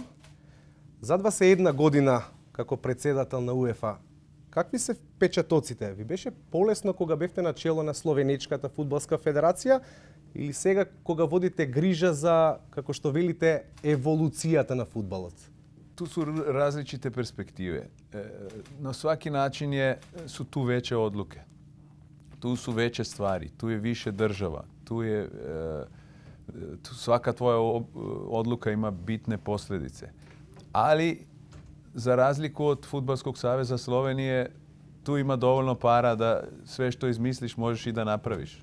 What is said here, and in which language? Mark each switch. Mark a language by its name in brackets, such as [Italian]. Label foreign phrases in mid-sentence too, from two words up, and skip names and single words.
[Macedonian] За 21 година како председател на УЕФА, какви се впечатоците? Ви беше полесно кога бевте на чело на Словенечката фудбалска федерација или сега кога водите грижа за, како што велите, еволуцијата на фудбалот? [Serbian] Tu su različite perspektive. Na svaki način su tu veće odluke. Tu su veće stvari, tu je više država, svaka tvoja odluka ima bitne posljedice. Ali, za razliku od Fudbalskog saveza Slovenije, tu ima dovoljno para da sve što izmisliš možeš i da napraviš.